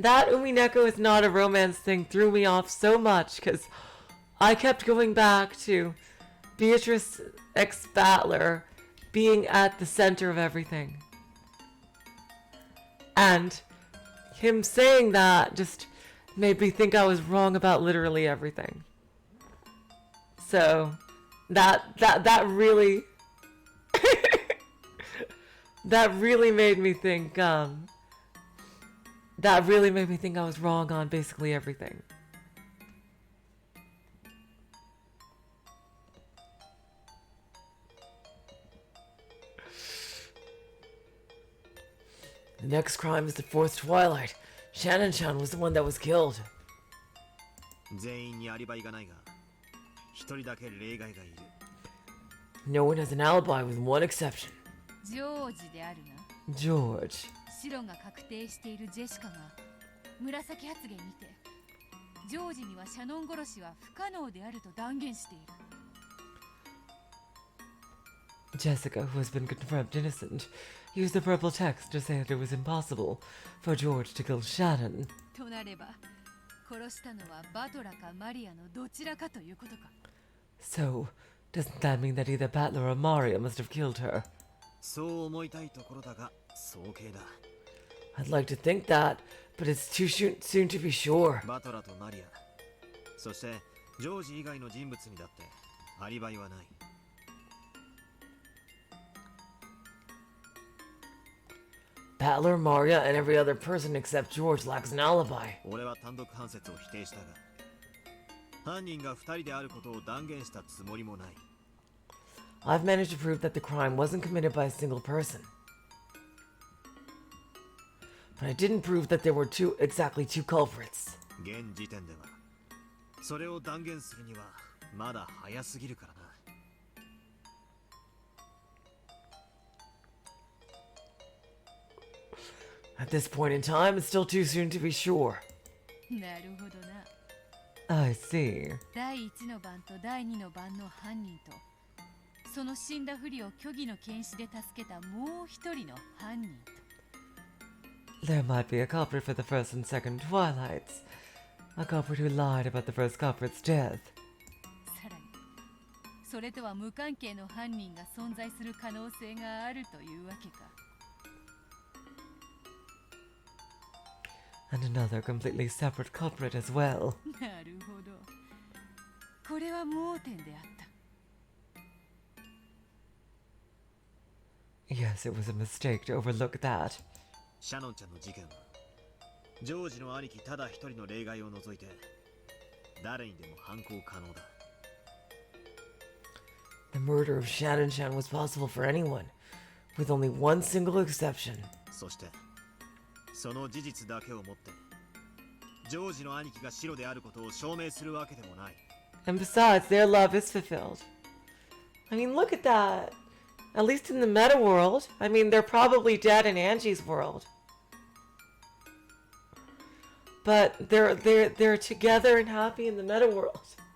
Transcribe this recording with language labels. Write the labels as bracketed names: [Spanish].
[English] That Umineko is not a romance thing threw me off so much because I kept going back to Beatrice X Battler being at the center of everything. And him saying that just made me think I was wrong about literally everything. So that really that really made me think that really made me think I was wrong on basically everything. The next crime is the fourth Twilight. Shannon-chan was the one that was killed. [Japanese] 全員にアリバイがないが、一人だけ例外がいる。 [English] No one has an alibi with one exception. [Japanese] ジョージであるな。 [English] George. [Japanese] 白が確定しているジェシカが紫発言にて、ジョージにはシャノン殺しは不可能であると断言している。 [English] Jessica, who has been confirmed innocent, used the purple text to say that it was impossible for George to kill Shannon. [Japanese] となれば、殺したのはバトラかマリアのどちらかということか。 [English] So, doesn't that mean that either Battler or Maria must have killed her? [Japanese] そう思いたいところだが、早計だ。 [English] I'd like to think that, but it's too soon to be sure. [Japanese] バトラとマリア、そしてジョージ以外の人物にだってアリバイはない。 [English] Battler, Maria, and every other person except George lacks an alibi. [Japanese] 俺は単独犯説を否定したが、犯人が2人であることを断言したつもりもない。 [English] I've managed to prove that the crime wasn't committed by a single person. But I didn't prove that there were exactly two culprits. [Japanese] 現時点では、それを断言するにはまだ早すぎるからな。 [English] At this point in time, it's still too soon to be sure. [Japanese] なるほどな。 [English] I see. [Japanese] 第1の番と第2の番の犯人と、その死んだふりを虚偽の検視で助けたもう一人の犯人と。 [English] There might be a culprit for the first and second Twilights. A culprit who lied about the first culprit's death. [Japanese] さらに、それとは無関係の犯人が存在する可能性があるというわけか。 [English] And another completely separate culprit as well. [Japanese] なるほど。これは盲点であった。 [English] Yes, it was a mistake to overlook that. [Japanese] シャノンちゃんの事件は、ジョージの兄貴ただ一人の例外を除いて、誰にでも犯行可能だ。 [English] The murder of Shannon-chan was possible for anyone, with only one single exception. [Japanese] そして、その事実だけをもって、ジョージの兄貴がシロであることを証明するわけでもない。 [English] And besides, their love is fulfilled. I mean, look at that. At least in the meta world. I mean, they're probably dead in Ange's world. But they're together and happy in the meta world.